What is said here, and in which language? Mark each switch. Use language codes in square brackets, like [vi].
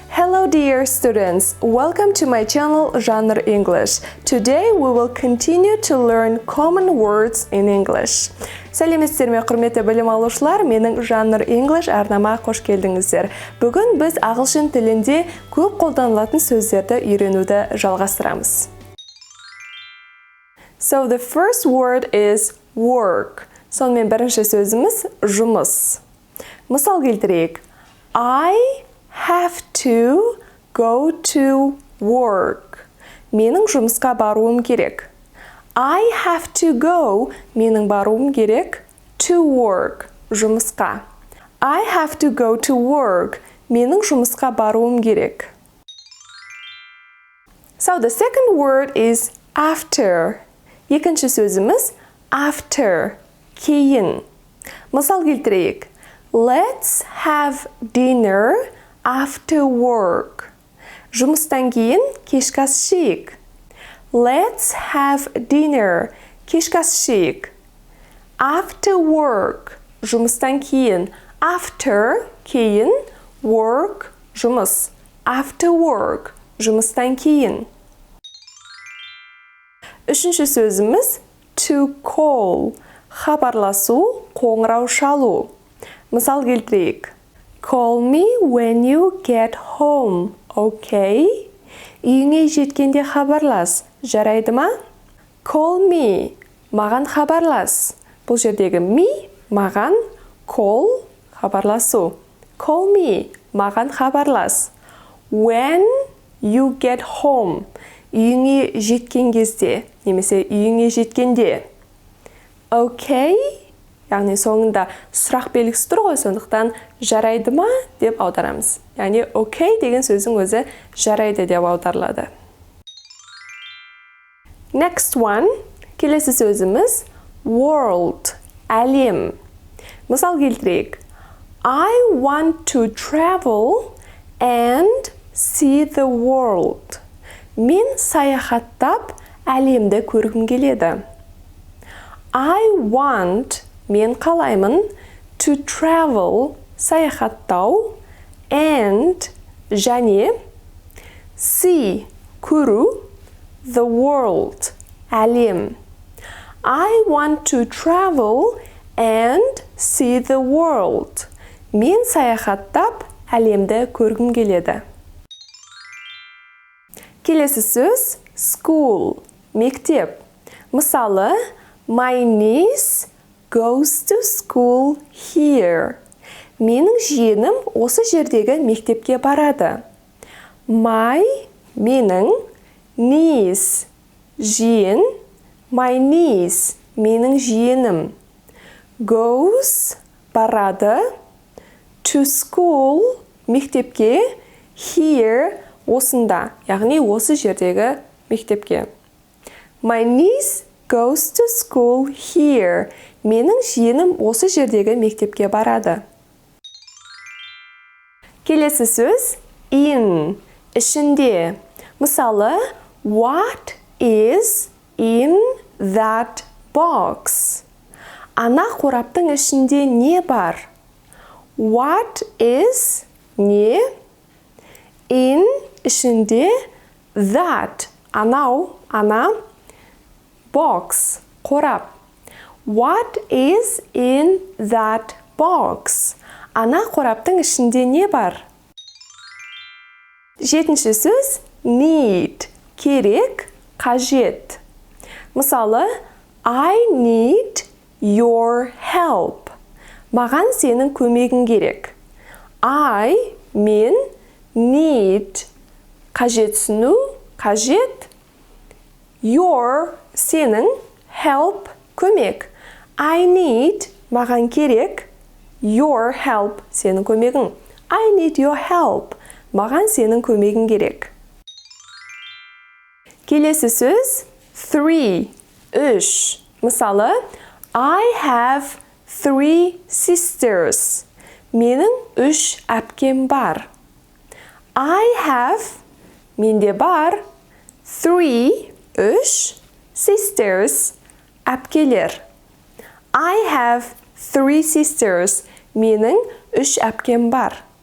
[en] Hello dear students, welcome to my channel Genre English. Today we will continue to learn common words in English. [kk] Сәлеметсіздер ме құрметті білім алушылар, менің Genre English арнама қош келдіңіздер. Бүгін біз ағылшын тілінде көп қолданылатын сөздерді үйренуді жалғастырамыз. [en] So the first word is work. [kk] Сонымен бірінші сөзіміз жұмыс. Мысал келтірейік. [en] I have to go to work. [kk] Менің жұмысқа баруым керек. [en] I have to go. [kk] Менің баруым керек. [en] To work. [kk] Жұмысқа. [en] I have to go to work. [kk] Менің жұмысқа баруым керек. [en] So the second word is after. [kk] Екінші сөзіміз after. Кейін. Мысал келтірейік. [en] Let's have dinner after work. [kk] Жұмыстан кейін кешкі ас ішейік. [en] Let's have dinner. [kk] Кешкі ас ішейік. [en] After work. [kk] Жұмыстан кейін. [en] After кейін. Work жұмыс. After work. [kk] Жұмыстан кейін. Үшінші сөзіміз to call. Хабарласу, қоңырау шалу. Мысал келтірейік. [en] Call me when you get home, okay? [kk] Үйіңе жеткенде хабарлас, жарайды ма? [en] Call me, [kk] маған хабарлас. Бұл жердегі me, маған, call, хабарласу. [en] Call me, [kk] маған хабарлас. [en] When you get home, [kk] үйіңе жеткен кезде, немесе үйіңе жеткенде. [en] Okay? [kk] Яғни соңында сұрақ белгісі тұр ғой, сондықтан жарайды ма деп аударамыз. Яғни okay деген сөздің өзі жарайды деп аударылады. [en] Next one, [kk] келесі сөзіміз world, әлем. Мысал келтірейік. [en] I want to travel and see the world. [kk] Мен саяхаттап әлемді көргім келеді. [en] I want, мен қалаймын, to travel, саяхаттау, and, және, see, көру, the world, әлем. I want to travel and see the world. [kk] Мен саяхаттап, әлемді көргім келеді. Келесі сөз, school, мектеп. [en] Мысалы, my niece goes to school here. [kk] Менің жиенім осы жердегі мектепке барады. My, менің, niece, жиен, [en] my niece, [kk] менің жиенім. Goes, барады, [en] to school, [kk] мектепке, here, осында, яғни осы жердегі мектепке. [en] My niece goes to school here. [kk] Менің жиенім осы жердегі мектепке барады. Келесі сөз in, ішінде. [en] Мысалы, what is in that box? [kk] Ана қораптың ішінде не бар? [en] What is не? [kk] In, ішінде, that, анау, ана, box, қорап. [en] What is in that box? [kk] Ана қораптың ішінде не бар? Жетінші сөз need, керек, қажет. [en] Мысалы, I need your help. [kk] Маған сенің көмегің керек. I, мен, need, қажетсіну, қажет. Your, сенің, help, көмек. [en] I need, [kk] маған керек, [en] your help, [kk] сенің көмегің. [en] I need your help, [kk] маған сенің көмегің керек. Келесі сөз, 3, 3. [en] Мысалы, I have 3 sisters. [kk] Менің 3 әпкем бар. [en] I have, [kk] менде бар, 3, 3, sisters, әпкелер. [en] I have 3 sisters. [kk] Менің 3 әпкем бар.